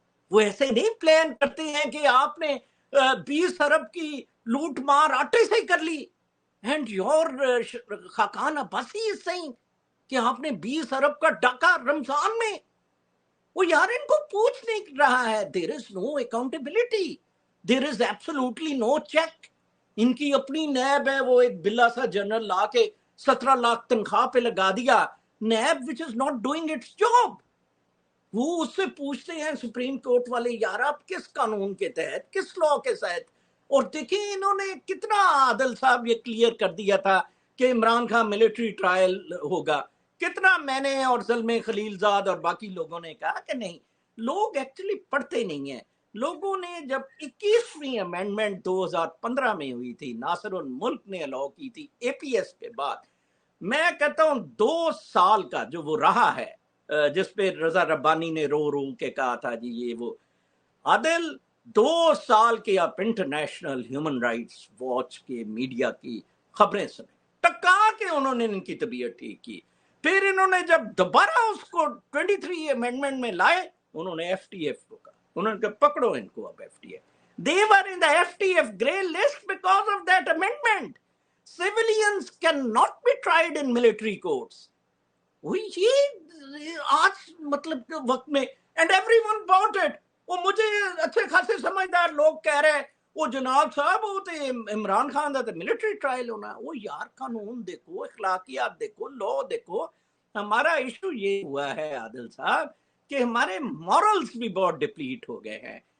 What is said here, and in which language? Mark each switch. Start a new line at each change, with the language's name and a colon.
Urdu: وہ ایسے نہیں پلان کرتے ہیں کہ آپ نے 20 ارب کی لوٹ مار آٹے سے کر لی,
English: and your
Urdu: Khaqan Abbasi
English: is saying
Urdu: کہ آپ نے 20 ارب کا ڈاکہ رمضان میں. وہ یار ان کو پوچھ نہیں رہا ہے.
English: there is no accountability, there is absolutely no check.
Urdu: ان کی اپنی نیب ہے, وہ ایک بلا سا جنرل لا کے 17 لاکھ تنخواہ پہ لگا دیا, NAB
English: which is not doing its job.
Urdu: وہ اس سے پوچھتے ہیں سپریم کورٹ والے, یار آپ کس قانون کے تحت, کس لاء کے تحت. اور دیکھیں انہوں نے کتنا, عادل صاحب یہ کلیئر کر دیا تھا کہ عمران خان ملٹری ٹرائل ہوگا. کتنا میں نے اور زلمے خلیل زاد اور باقی لوگوں نے کہا کہ نہیں, لوگ ایکچولی پڑھتے نہیں ہیں. لوگوں نے جب 21ویں امینڈمنٹ 2015 میں ہوئی تھی, ناصر الملک نے الاؤ کی تھی اے پی ایس کے بعد, میں کہتا ہوں 2 سال کا جو وہ رہا ہے, جس پہ رضا ربانی نے رو رو کے کہا تھا جی یہ وہ. عادل 2 سال کے آپ انٹرنیشنل ہیومن رائٹس واچ کے میڈیا کی خبریں سنیں, ٹکا کے انہوں نے ان کی طبیعت ٹھیک کی. پھر انہوں نے جب دوبارہ اس کو 23 امینڈمنٹ میں لائے, انہوں نے ایف ٹی ایف کو کہا, انہوں نے کہا پکڑو ان کو اب F T F.
English: They were in the FTF grey list because of that amendment. Civilians cannot be tried in military courts.
Urdu: یہ آج مطلب وقت میں,
English: and everyone bought it.
Urdu: وہ مجھے اچھے خاصے سمجھدار لوگ کہہ رہے ہیں وہ جناب صاحب وہ تو عمران خان دا تو ملٹری ٹرائل ہونا. وہ یار قانون دیکھو, اخلاقیات دیکھو, لا دیکھو. ہمارا ایشو یہ ہوا ہے عادل صاحب کہ ہمارے مورلز بھی بہت ڈپلیٹ ہو گئے ہیں.